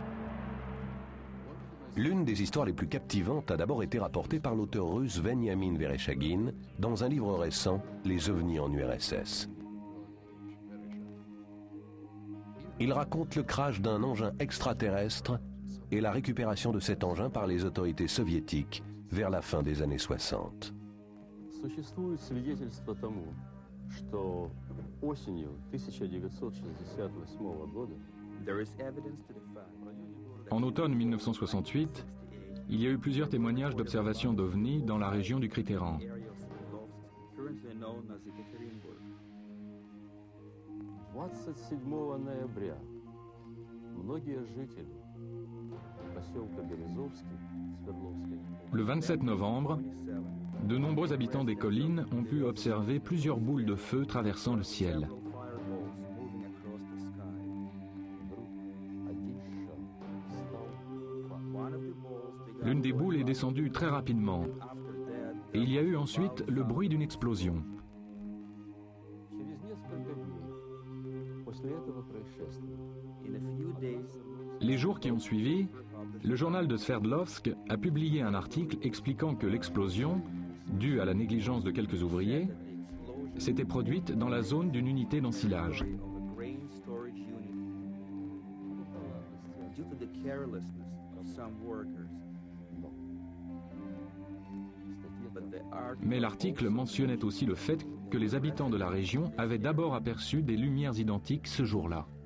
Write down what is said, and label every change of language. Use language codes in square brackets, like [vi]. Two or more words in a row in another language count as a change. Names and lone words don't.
[fr] L'une des histoires les plus captivantes a d'abord été rapportée par l'auteur russe Veniamin Vereshchagin dans un livre récent, Les ovnis en URSS. Il raconte le crash d'un engin extraterrestre et la récupération de cet engin par les autorités soviétiques vers la fin des années 60. [ru] Существует свидетельство тому, что осенью 1968 года [fr] En automne 1968, il y a eu plusieurs témoignages d'observation d'ovnis dans la région du Critérian. [ru] 27 ноября многие жители поселка Березовский, Свердловской, [fr] Le 27 novembre, de nombreux habitants des collines ont pu observer plusieurs boules de feu traversant le ciel. L'une des boules est descendue très rapidement et il y a eu ensuite le bruit d'une explosion. [ru] Через несколько дней после этого происшествия [fr] Les jours qui ont suivi, le journal de Sverdlovsk a publié un article expliquant que l'explosion, due à la négligence de quelques ouvriers, s'était produite dans la zone d'une unité d'ensilage. Mais l'article mentionnait aussi le fait que les habitants de la région avaient d'abord aperçu des lumières identiques ce jour-là.